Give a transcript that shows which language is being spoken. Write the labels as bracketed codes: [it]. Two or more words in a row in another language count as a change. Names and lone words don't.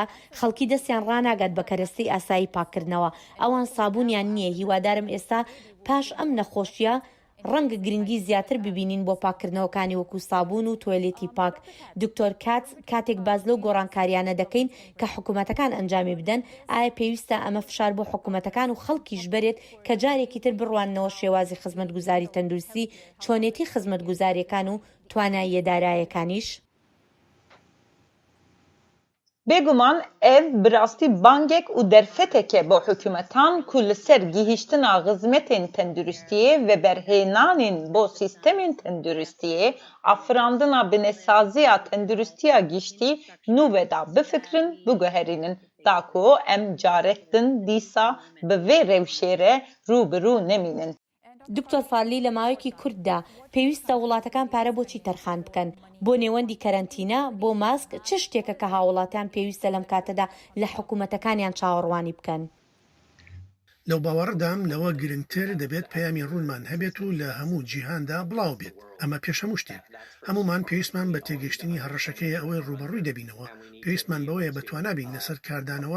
[ckb] خەڵکی دەستیان ڕناگات بە کەرەستەی ئاسایی پاکردنەوە ئەوان سابوونیان نییە هیوادارم ئێستا پاش ئەم نەخۆشیە ڕەنگە گرنگی زیاتر ببینین بۆ پاکردنەوەکانی وەکو سابوون و تۆیلێتی پاک دکتۆر کاتێک باز لەو گۆڕانکاریانە دەکەین کە حکوومەتەکان ئەنجامی بدەن ئایا پێویستە ئەمە فشار بۆ حکوومەتەکان و خەڵکیش بەرێت کە جارێکی تر بڕوانەوە شێوازی خزمەتگوزاری تەندروستی چۆنێتی خزمەتگوزاریەکان و تواناییە داراییەکانیش [ku] بێگومان ev bi rastî bangek û derfeteke bo hikûmetan ku li ser gihîştina xizmetên tenduristiyê ve berhênanên bo sîstemên tenduristiyê afirandina binêsaziya tendurustiya giştî nûve da bifikirin biguherînin da ku em carek din dîsa bi vê rewşê re rûbirû nemînin [ckb] دکتۆر فارلی لە ماوەیەکی کورددا پێویستە وڵاتەکان پارە بۆچی تەرخان بکەن بۆ نێوەندی کەرەنتینە بۆ ماسک چ شتێکە کە هاوڵاتیان پێویستە لەم کاتەدا لە حکوومەتەکانیان چاوەڕوانی بکەن لەو باوەڕدام لەوە گرنگتر دەبێت پەیامی ڕوونمان هەبێت و لە هەموو جیهاندا بڵاو بێت ئەمە پێشەمو شتێک هەمومان پێویستمان بە تێگەشتنی هەڕەشەکەی ئەوەی ڕوبەڕووی دەبینەوە پێویستمان بەوەیە بەتوانابین لەسەر کاردانەوە